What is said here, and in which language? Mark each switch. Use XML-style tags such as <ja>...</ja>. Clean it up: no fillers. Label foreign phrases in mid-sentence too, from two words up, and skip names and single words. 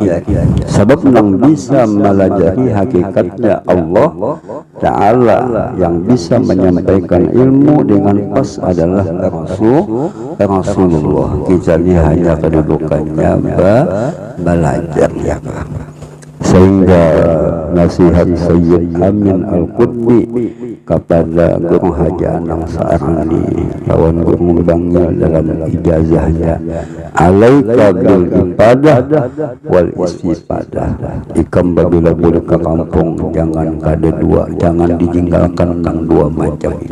<id>Sebab yang bisa melajari hakikatnya Allah Ta'ala, yang bisa menyampaikan ilmu dengan pas adalah Rasulullah. Kita ini hanya kedudukannya belajar ya. Sehingga nasihat Sayyid Amin Al-Qutbi kepada Guru Haji Anang Saarani lawan Guru Bangil dalam ijazahnya,</id> <ar>عليك بالعبادة والاستفادة.</ar> <bjn>Ikam babila boleh ke kampung jangan kada dua, jangan ditinggalkan nang dua macam ini.</bjn>